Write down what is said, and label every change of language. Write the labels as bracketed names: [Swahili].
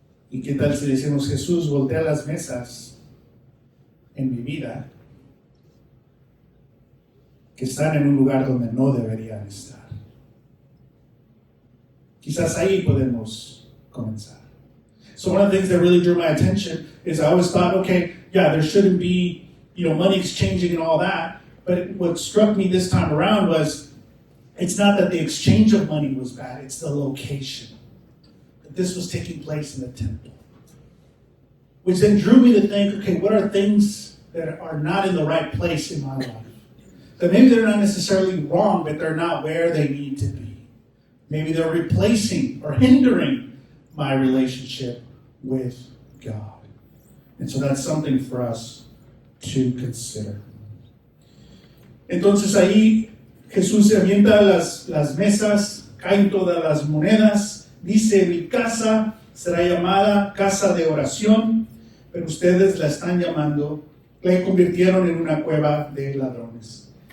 [Spanish] ¿Y qué tal si decimos, Jesús, voltea las mesas en mi vida que están en un lugar donde no deberían estar? Quizás ahí podemos comenzar. [English] So one of the things that really drew my attention is I always thought, okay, yeah, there shouldn't be, money exchanging and all that. But what struck me this time around was it's not that the exchange of money was bad, it's the location. That this was taking place in the temple. Which then drew me to think, okay, what are things that are not in the right place in my life? That maybe they're not necessarily wrong, but they're not where they need to be. Maybe they're replacing or hindering my relationship with God. And so that's something for us to consider. [Spanish] Entonces ahí Jesús se avienta las mesas, caen todas las monedas, dice, mi casa será llamada casa de oración, pero ustedes la están llamando, la convirtieron en una cueva de ladrones.